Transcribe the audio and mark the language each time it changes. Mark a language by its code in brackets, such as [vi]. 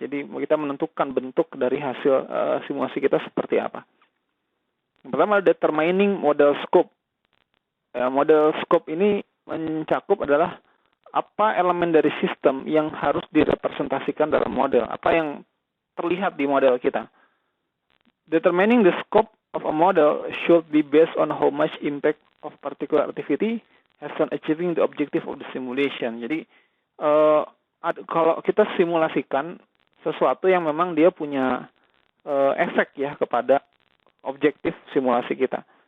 [id] Jadi kita menentukan bentuk dari hasil simulasi kita seperti apa. Yang pertama, [en] determining model scope. [id] Model scope ini mencakup adalah apa elemen dari sistem yang harus direpresentasikan dalam model, apa yang terlihat di model kita. [en] Determining the scope of a model should be based on how much impact of particular activity has on achieving the objective of the simulation. [id] Jadi kalau kita simulasikan sesuatu yang memang dia punya efek ya kepada objektif simulasi kita.